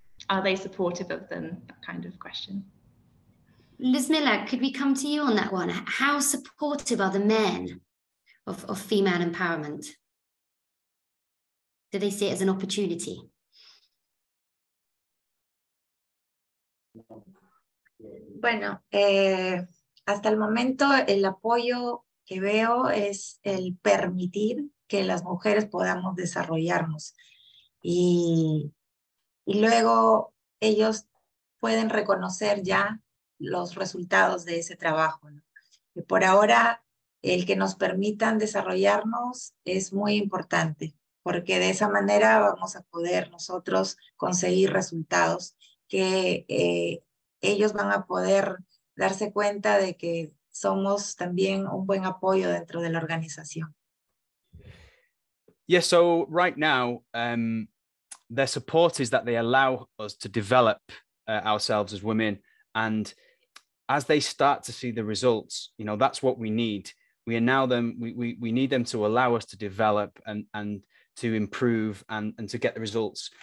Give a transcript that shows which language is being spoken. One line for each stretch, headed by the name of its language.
English: Are they supportive of them? That kind of question. Luzmila, could we come to you on that one? How supportive are the men of female empowerment? Do they see it as an opportunity?
Spanish: Bueno, hasta el momento el apoyo que veo es el permitir que las mujeres podamos desarrollarnos y luego ellos pueden reconocer ya los resultados de ese trabajo, ¿no? Y por ahora el que nos permitan desarrollarnos es muy importante porque de esa manera vamos a poder nosotros conseguir resultados que ellos van a poder darse cuenta de que somos también un buen apoyo dentro de la organización.
English: Yeah, so right now, their support is that they allow us to develop ourselves as women. And as they start to see the results, you know, that's what we need. We need them to allow us to develop and to improve and to get the results.